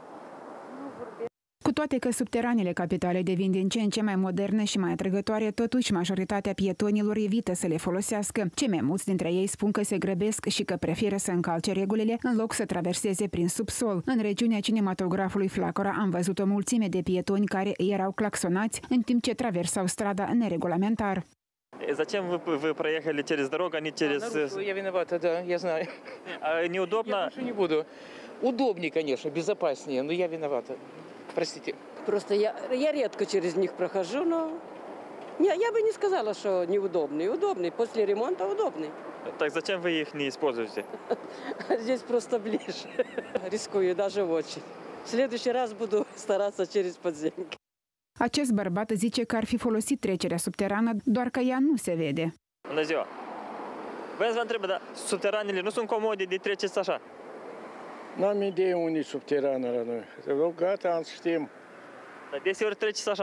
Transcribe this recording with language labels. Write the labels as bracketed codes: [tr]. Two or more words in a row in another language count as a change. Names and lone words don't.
[ro] Cu toate că subteranele capitale devin din ce în ce mai moderne și mai atrăgătoare, totuși majoritatea pietonilor evită să le folosească. Cei mai mulți dintre ei spun că se grăbesc și că preferă să încalce regulile în loc să traverseze prin subsol. În regiunea cinematografului Flacăra am văzut o mulțime de pietoni care erau claxonați în timp ce traversau strada neregulamentar. [ru] Зачем вы проехали через дорогу, а не через... Я виновата, да, я знаю. Неудобно? Я больше не буду. Удобнее, конечно, безопаснее, но я виновата. Простите. Просто я редко через них прохожу, но я бы не сказала, что неудобный. Удобный. После ремонта удобный. Так зачем вы их не используете? Здесь просто ближе. Рискую даже очень. В следующий раз буду стараться через подземки. [ro] Acest bărbat zice că ar fi folosit trecerea subterană, doar că ea nu se vede. Bună ziua! Vreau să vă întreb, dar subteranele nu sunt comode de treceți așa? N-am idee unde e subterană la noi. Rog, gata, știm. Dar deseori treceți așa?